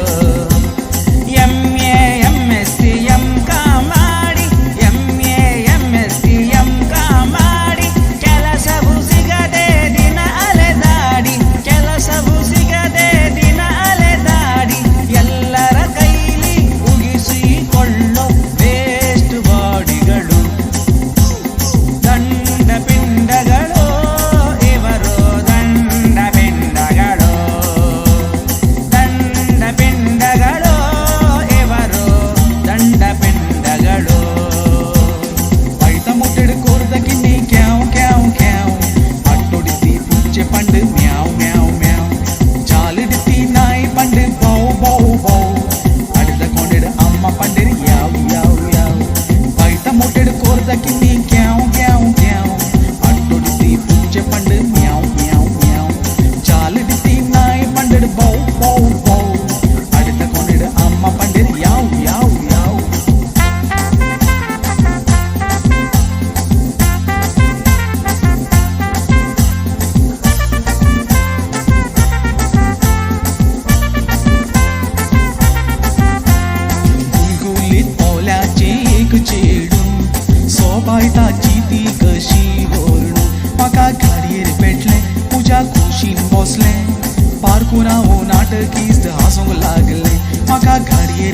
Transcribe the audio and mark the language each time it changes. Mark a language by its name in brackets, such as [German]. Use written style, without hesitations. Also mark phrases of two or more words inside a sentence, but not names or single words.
[Kannada] MA MSc MK ಮಾಡಿ MA MSc MK ಮಾಡಿ ಕೆಲಸವು ಸಿಗದೆ ದಿನ ಅಲೆದಾಡಿ ಕೆಲಸವು ಸಿಗದೆ ದಿನ ಅಲೆದಾಡಿ ಎಲ್ಲರ ಕೈಲಿ ಉಗಿಸಿಕೊಳ್ಳೋ ವೇಸ್ಟ್ ಬಾಡಿಗಳು ದಂಡ ಪಿಂಡಗಳು ಇವರು ದಂಡ ಪಿಂಡಗಳು ದಂಡ ಪಿಂಡಗಳು ಇವರು ದಂಡ ಪಿಂಡಗಳು [Tulu] ಬೈತ ಮುಟ್ಟೆಡು ಕೋರ್ದಕಿನ್ನಿ ಕ್ಯಾವ್ ಕ್ಯಾವ್ ಕ್ಯಾವ್ ಅಟ್ಟೊಡಿತಿ ಪುಚ್ಚೆ ಪಂಡು ಮ್ಯಾವ್ ಮ್ಯಾವ್ ಮ್ಯಾವ್ ಜಾಲಿಡಿತಿ ನಾಯಿ ಪಂಡು ಬೌ ಬೌ ಬೌ ಅಡಿದ ಕೊಂಡೆಡು ಅಮ್ಮ ಪಂಡಿರು ಯಾವ್ ಯಾವ್ ಯಾವ್ ಬೈತ ಮುಟ್ಟೆಡು ಕೋರ್ದಕಿನ್ನಿ ಕ್ಯಾವ್ ಕ್ಯಾವ್ ಕ್ಯಾವ್ ಅಟ್ಟೊಡಿತಿ ಪುಚ್ಚೆ ಪಂಡು ಮ್ಯಾವ್ ಮ್ಯಾವ್ ಮ್ಯಾವ್ ಜಾಲಿಡಿತಿ ನಾಯಿ ಪಂಡಿಡು ಬೌ ಬೌ ಬೌ ಅಡಿದ ಕೊಂಡೆಡು ಅಮ್ಮ ಪಂಡಿರು ಯಾವ್ ಯಾವ್ ಯಾವ್ [Konkani] गुलगुलीत ओल्याचे एक चेडू सोबायताची ती कशी ओरडू म्हाका गाडयेर पेटले तुज्या खुशीन बसले पारकून हांव नाटकीस्त हांसूंक लागले म्हाका गाडयेर